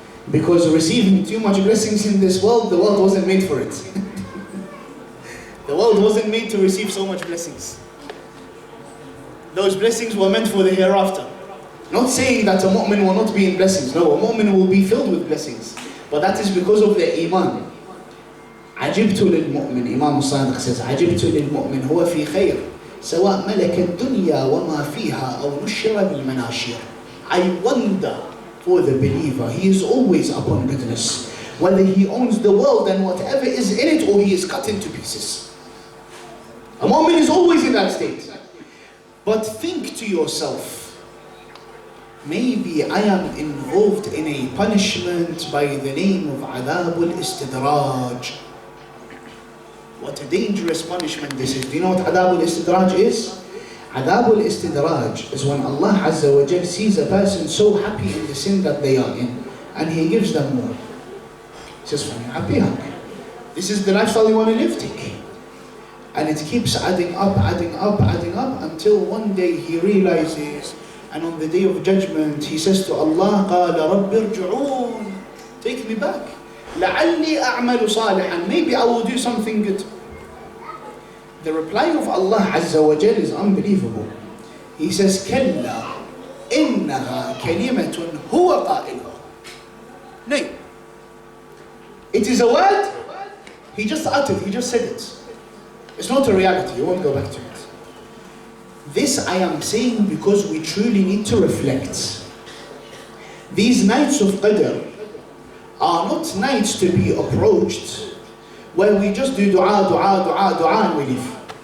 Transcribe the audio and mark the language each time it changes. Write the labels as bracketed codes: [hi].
[en] Because receiving too much blessings in this world, the world wasn't made for it. The world wasn't made to receive so much blessings. Those blessings were meant for the hereafter. Not saying that a mu'min will not be in blessings. No, a mu'min will be filled with blessings. But that is because of their iman. [ar] عجبت للمؤمن, [en] Imam al-Sadiq says, [ar] عجبت للمؤمن هو في خير سواء ملك الدنيا وما فيها أو نشر بالمناشير. [en] I wonder for the believer, he is always upon goodness. Whether he owns the world and whatever is in it, or he is cut into pieces. A mu'min is always in that state. But think to yourself, maybe I am involved in a punishment by the name of Adab al-Istidraj. What a dangerous punishment this is. Do you know what Adab al-Istidraj is? Adab al-Istidraj is when Allah Azza wa Jal sees a person so happy in the sin that they are in, and He gives them more. He says, fine, happy. This is the lifestyle you want to live, take. And it keeps adding up, adding up, adding up, until one day he realizes, and on the day of judgment, he says to Allah, [ar] قَالَ رَبِّ ارْجُعُونَ, [en] take me back. [ar] لَعَلِّي أَعْمَلُ صَالِحًا, [en] maybe I will do something good. The reply of Allah Azza wa Jal is unbelievable. He says, [ar] كَلَّا إِنَّهَا كَلِمَةٌ هُوَ قَائِلُهَا. [en] No. It is a word, he just uttered, he just said it. It's not a reality, you won't go back to it. This I am saying because we truly need to reflect. These nights of Qadr are not nights to be approached where we just do dua, dua, dua, dua and we leave.